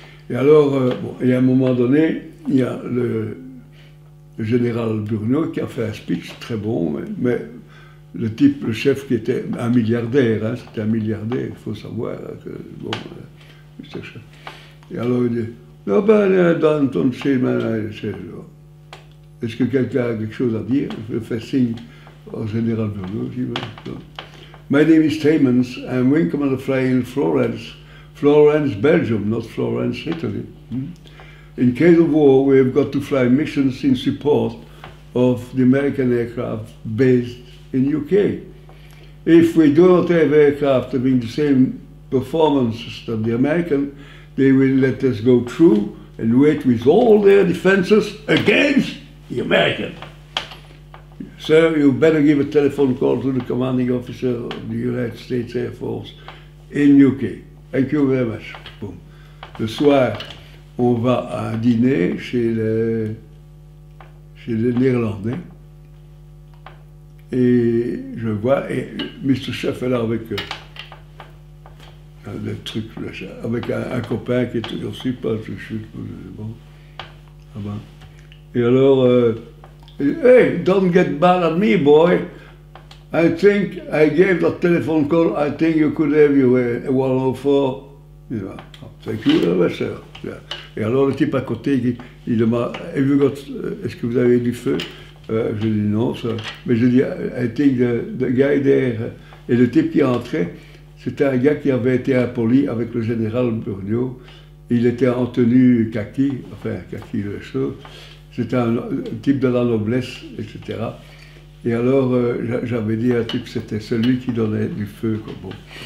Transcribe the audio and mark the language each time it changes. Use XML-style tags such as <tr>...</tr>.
<fr>Et alors, bon, et à un moment donné, il y a le général Burniaux qui a fait un speech très bon, mais le type, le chef qui était un milliardaire, hein, c'était un milliardaire, il faut savoir que, bon, Mr. Chef. Et alors il dit, ah ben, dans ton schéma, est-ce que quelqu'un a quelque chose à dire? Je fais signe au général Burniaux.</fr> <en>My name is Taemans, I'm Wing Commander flying in Florence, Belgium, not Florence, Italy. In case of war, we have got to fly missions in support of the American aircraft based in UK. If we don't have aircraft having the same performances than the American, they will let us go through and wait with all their defenses against the American. Sir, you better give a telephone call to the commanding officer of the United States Air Force in UK. Thank you very much. Boom.</en> <fr>Le soir, on va à un dîner chez c'est des Néerlandais. Et je vois, et Mr. Chef est là avec le truc, avec un copain qui est toujours super, bon, ah ben. Et alors,</fr> <en>hey, don't get bad at me, boy. I think I gave that telephone call. I think you could have your 104. Yeah, thank you very much, sir. Yeah.</en> <fr>Et alors le type à côté, il demande, est-ce que vous avez du feu? Je dis non, ça. Mais je dis,</fr> <en>I think the guy there.</en> <fr>Et le type qui entrait, c'était un gars qui avait été impoli avec le général Burniot. Il était en tenue kaki, enfin kaki le chose. C'était un type de la noblesse, etc. Et alors, j'avais dit à un type, c'était celui qui donnait du feu. Quoi. Bon.</fr>